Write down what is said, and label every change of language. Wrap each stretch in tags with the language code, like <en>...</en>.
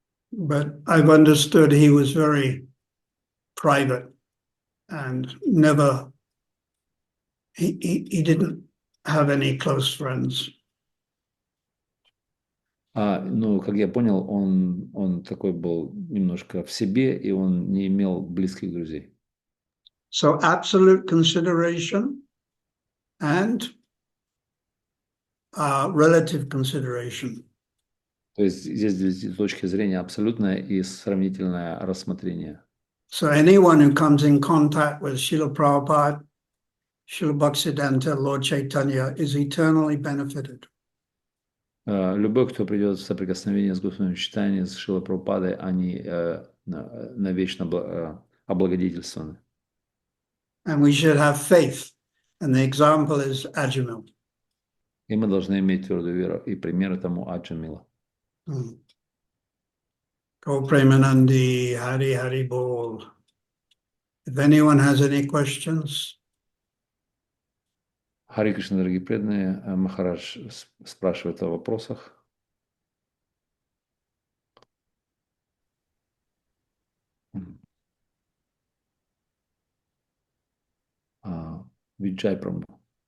<en>But I've understood he was very private and never, he didn't have any close friends.</en> <ru>Ну, как я понял, он такой был немножко в себе, и он не имел близких друзей.</ru> <en>So absolute consideration and relative consideration.</en> <ru>То есть здесь две точки зрения: абсолютное и сравнительное рассмотрение.</ru> <en>So anyone who comes in contact with Srila Prabhupada, Srila Bhaktisiddhanta, Lord Chaitanya is eternally benefited.</en> <ru>Любой, кто придет в соприкосновение с Госвами читанием, с Шрилой Прабхупадой, они навечно облагодетельствованы.</ru> <en>And we should have faith. And the example is Ajamil.</en> <ru>И мы должны иметь твердую веру. И пример этому Аджамила.</ru> <bn>Go Premanandi, Hari Hari Bol.</bn> <en>If anyone has any questions.</en> <ru>Хари Кришна, дорогие преданные, Махарадж спрашивает о вопросах. Виджай Прабху.</ru>